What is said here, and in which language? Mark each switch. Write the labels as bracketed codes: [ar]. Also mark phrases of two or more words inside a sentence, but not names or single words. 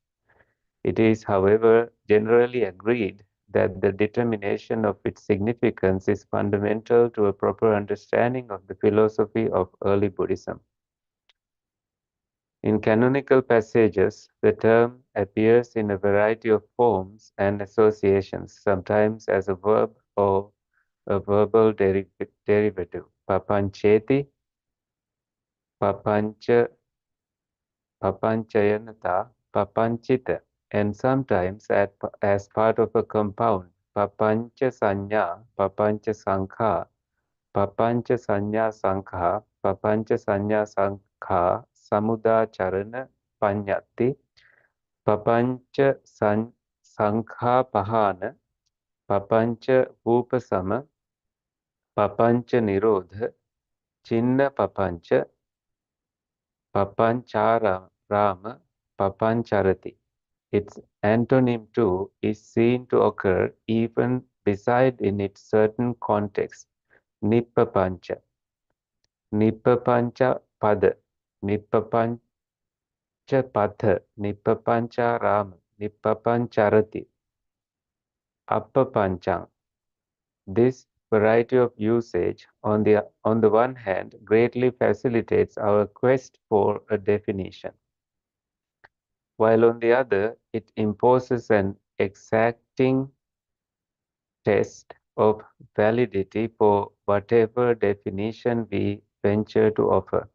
[en] It is, however, generally agreed that the determination of its significance is fundamental to a proper understanding of the philosophy of early Buddhism. In canonical passages, the term appears in a variety of forms and associations, sometimes as a verb or a verbal derivative. [pi] Papancheti, papancha, papanchayanata, papanchita, [en] and sometimes as part of a compound. [pi] Papancha sanya, papancha sankha, papancha sanya sankha, papancha sanya sankha, samudacharana panyati, papancha sankha pahana, papancha upasama, papancha nirodha, chinna papancha, papanchara rama, papancharati. [en] Its antonym too is seen to occur even beside in its certain context. [pi] Nippapancha, Nippapancha pada, Nippapancha patha, Nippapancha rama, Nippapancharati, Appapanchang. [en] This variety of usage, on the one hand, greatly facilitates our quest for a definition, while on the other, it imposes an exacting test of validity for whatever definition we venture to offer.